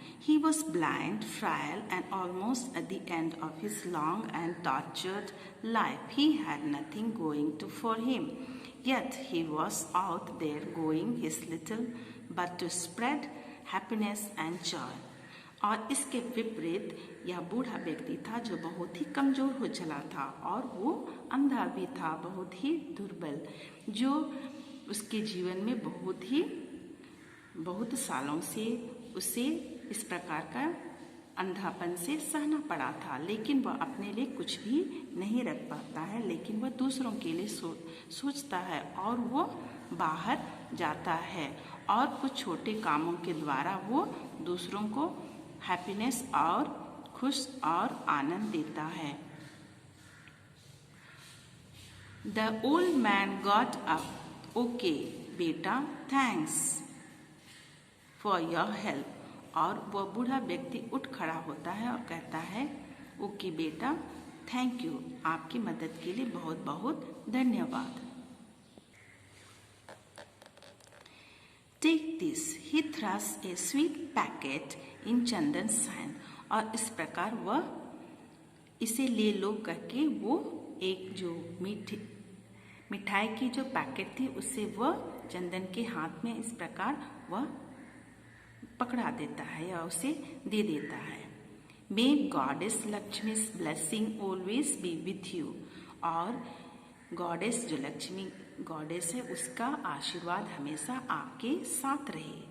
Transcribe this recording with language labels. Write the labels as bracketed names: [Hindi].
[English] He was blind, frail, and almost at the end of his long and tortured life. He had nothing going for him. Yet he was out there going his little but to spread happiness and joy. [Hindi] और इसके विपरीत यह बूढ़ा व्यक्ति था जो बहुत ही कमजोर हो चला था और वो अंधा भी था, बहुत ही दुर्बल, जो उसके जीवन में बहुत सालों से उसे इस प्रकार का अंधापन से सहना पड़ा था। लेकिन वह अपने लिए कुछ भी नहीं रख पाता है, लेकिन वह दूसरों के लिए सोचता है और वो बाहर जाता है और कुछ छोटे कामों के द्वारा वो दूसरों को हैप्पीनेस और खुश और आनंद देता है। [English] The old man got up. Okay बेटा, thanks for your help. [Hindi] और वह बूढ़ा व्यक्ति उठ खड़ा होता है और कहता है, [English] okay बेटा, thank you, [Hindi] आपकी मदद के लिए बहुत बहुत धन्यवाद। [English] Take this. He thrust a sweet packet in Chandan's hand. [Hindi] और इस प्रकार वह इसे ले लो करके वो एक जो मिठाई की जो पैकेट थी उससे वह चंदन के हाथ में इस प्रकार वह पकड़ा देता है या उसे दे देता है। [English] May Goddess Lakshmi's blessing always be with you. [Hindi] और गॉडेस जो लक्ष्मी गॉडेस है उसका आशीर्वाद हमेशा आपके साथ रहे।